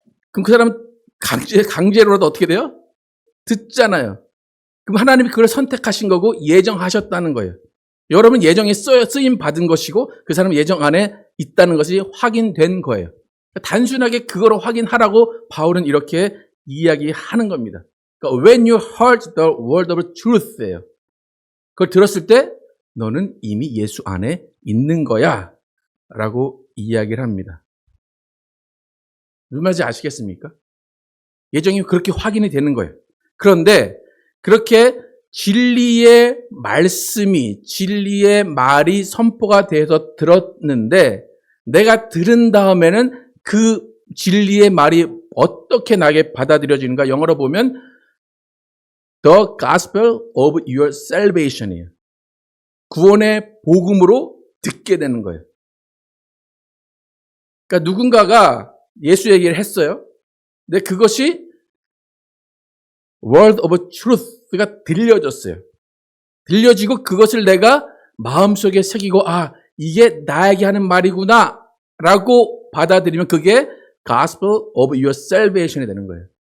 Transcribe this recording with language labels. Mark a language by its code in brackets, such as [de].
[ko] 그럼 그 사람은 강제로라도 어떻게 돼요? 듣잖아요. 그럼 하나님이 그걸 선택하신 거고 예정하셨다는 거예요. 여러분 예정에 쓰임 받은 것이고 그 사람 예정 안에 있다는 것이 확인된 거예요. 단순하게 그거로 확인하라고 바울은 이렇게 이야기하는 겁니다. 그러니까 [en] when you heard the word of truth예요. [ko] 그걸 들었을 때 너는 이미 예수 안에 있는 거야 라고 이야기를 합니다. 무슨 말인지 아시겠습니까? 예정이 그렇게 확인이 되는 거예요. 그런데 그렇게 진리의 말씀이, 진리의 말이 선포가 돼서 들었는데 내가 들은 다음에는 그 진리의 말이 어떻게 나에게 받아들여지는가? 영어로 보면 [en] The gospel of your salvation이에요. [ko] 구원의 복음으로 듣게 되는 거예요. 그러니까 누군가가 예수 얘기를 했어요. 근데 그것이 [en] word of truth [ko] 가 들려졌어요. 들려지고 그것을 내가 마음속에 새기고 이게 나에게 하는 말이구나 라고 받아들이면 그게 [en] gospel of your salvation [ko] 이 되는 거예요.